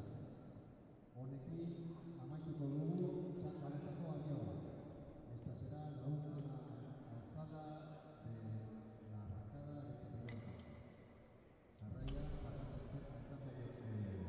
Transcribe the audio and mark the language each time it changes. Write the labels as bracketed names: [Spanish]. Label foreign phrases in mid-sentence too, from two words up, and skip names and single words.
[Basque] Honekin amaituko dugu txanda honetako abioa. [Spanish] Esta será la última alzada de la arrancada de esta primera etapa. [Basque] Jarraian altxatzea egingo dugu.